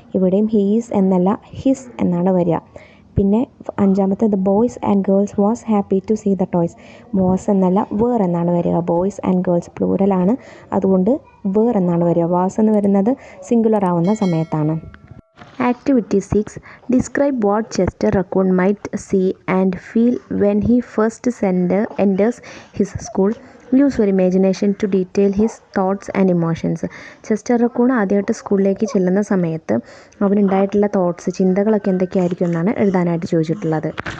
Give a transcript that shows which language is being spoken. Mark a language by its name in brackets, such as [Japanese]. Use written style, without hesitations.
[Malayalam] ഇവിടെയും ഹീസ് എന്നല്ല ഹിസ് എന്നാണ് വരിക. പിന്നെ [English] 5 the boys and girls was happy to see the toys. [Malayalam] Was എന്നല്ല വേർ എന്നാണ് വരിക. ബോയ്സ് ആൻഡ് ഗേൾസ് പ്ലൂറലാണ്, അതുകൊണ്ട് വേർ എന്നാണ് വരിക. വാസ് എന്ന് വരുന്നത് സിംഗുലർ ആവുന്ന സമയത്താണ്. [English] Activity 6. Describe what Chester Raccoon might see and feel when he first enters his school. Use your imagination to detail his thoughts and emotions. [Malayalam] Chester raccoon ആദ്യമായിട്ട് സ്കൂളിലേക്ക് ചെല്ലുന്ന സമയത്ത് അവനുണ്ടായിട്ടുള്ള തോട്ട്സ്, ചിന്തകളൊക്കെ എന്തൊക്കെയായിരിക്കും എന്നാണ് എഴുതാനായിട്ട് ചോദിച്ചിട്ടുള്ളത്.